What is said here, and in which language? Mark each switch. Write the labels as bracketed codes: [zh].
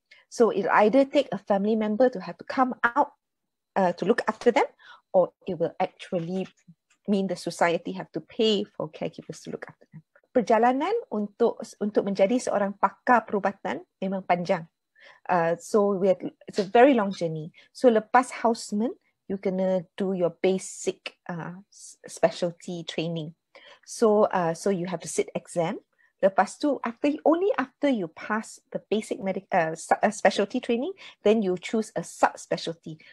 [en] So it'll either take a family member to have to come out to look after them, or it will actually mean the society have to pay for caregivers to look after them. [ms] Perjalanan untuk menjadi seorang pakar perubatan memang panjang. [en] So it's a very long journey. So [ms] lepas [en] houseman, you're gonna do your basic specialty training. So you have to sit exam. [ms] Lepas tu, [en] only after you pass the basic specialty training, then you choose a subspecialty.